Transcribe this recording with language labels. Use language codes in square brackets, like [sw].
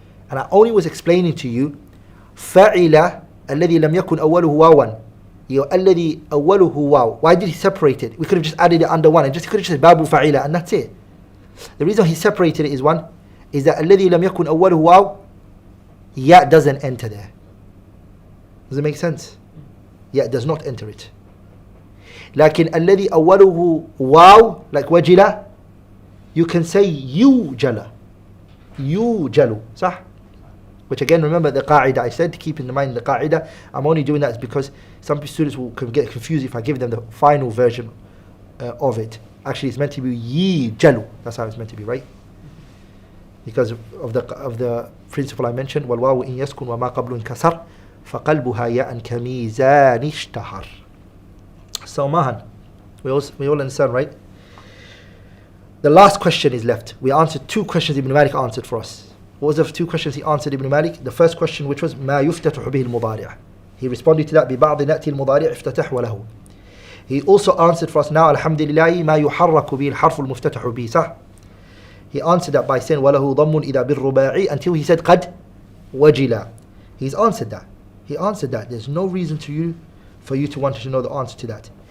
[en] And I only was explaining to you [ar] فعل الذي لم يكن أوله واوا. الذي أوله واو. [en] Why did he separate it? We could have just added it under one and just could have just said باب فعيلة and that's it. The reason he separated it is one, is that [ar] الذي لم يكن أوله واو, [en] ya doesn't enter there. Does it make sense? Ya does not enter it. [ar] لكن الذي أوله واو, like وجلة, [en] you can say [ar] يوجل. يوجل, صح? [en] Which again, remember the qa'idah I said, keep in mind the qa'idah. I'm only doing that because some students will get confused if I give them the final version of it. Actually, it's meant to be yijalu. That's how it's meant to be, right? Because of the principle I mentioned. [ar] والواو إن يسكن وما قبل انكسر فقلبها ياء كميزان اشتهر. [en] So Mahan, we all understand, right? The last question is left. We answered two questions Ibn Malik answered for us. What was the two questions he answered, Ibn Malik? The first question, which was [ar] ما يفتتح به المضارع. [en] He responded to that [ar] ببعض نأتي المضارع افتتح وله. [en] He also answered for us now, alhamdulillah, [ar] ما يحرك به الحرف المفتتح به, صح? [en] He answered that by saying [ar] وله ضم إذا بالرباعي [en] until he said [ar] قد وجلا. [en] He's answered that. He answered that. There's no reason for you to want to know the answer to that.